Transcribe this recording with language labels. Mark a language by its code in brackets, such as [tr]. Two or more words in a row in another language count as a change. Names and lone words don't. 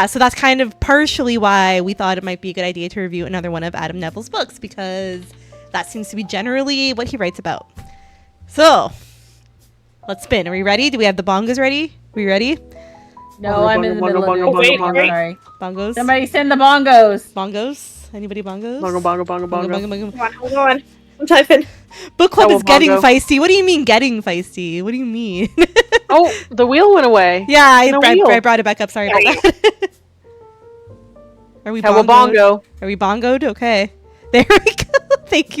[en] So that's kind of partially why we thought it might be a good idea to review another one of Adam Neville's books, because that seems to be generally what he writes about. So let's spin. Are we ready? Do we have the bongos ready? Are we ready? No, I'm in the middle of bongo, it. wait, bongo. wait. Sorry. Bongos? Somebody send the bongos. Bongos? Anybody bongos? Bongo, bongo, bongo, bongo. Bongo. Come on, hold on. I'm typing. Book club Double is getting bongo. feisty. What do you mean getting feisty? What do you mean? Oh, the wheel went away. Yeah, I wheel. brought it back up. Sorry about that. Are we bongoed? Cowabongo. Are we bongoed? Okay. There we go. Thank you.